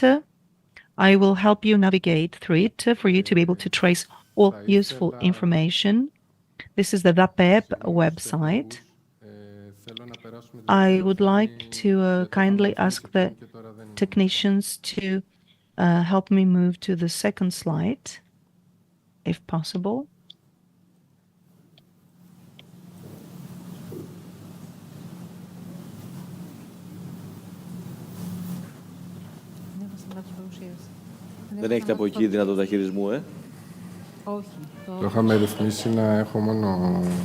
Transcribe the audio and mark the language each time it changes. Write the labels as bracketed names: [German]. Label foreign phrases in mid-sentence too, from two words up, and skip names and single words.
[English] I will help you navigate through it for you to be able to trace all useful information. This is the DAPEEP website. I would like to kindly ask the technicians to help me move to the second slide, if possible. [Greek] Δεν έχετε από εκεί δυνατότητα χειρισμού, Όχι. Το είχαμε ρυθμίσει να έχω μόνο...